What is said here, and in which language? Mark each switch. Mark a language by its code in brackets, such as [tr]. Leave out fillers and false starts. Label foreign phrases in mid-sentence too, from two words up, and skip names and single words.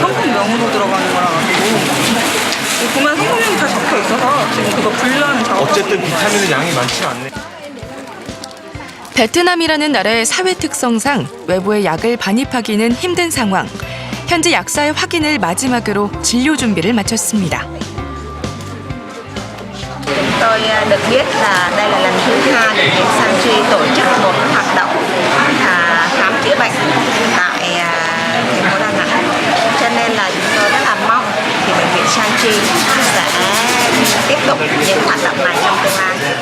[ko] 성분명으로 들어가는 거라 가지고 보면 성분명이 다 적혀 있어서 지금 그거 분류하는 작업. 어쨌든 비타민의 양이 많지 않네. 베트남이라는 나라의 사회 특성상 외부의 약을 반입하기는 힘든 상황. 현재 약사의 확인을 마지막으로 진료 준비를 마쳤습니다. [vi] Tôi được biết là đây là lần thứ hai bệnh viện Sanchi tổ chức một hoạt động khám chữa bệnh tại thành phố Đà Nẵng. Cho nên là chúng tôi rất là mong thì bệnh viện Sanchi sẽ tiếp tục những hoạt động này trong tương lai.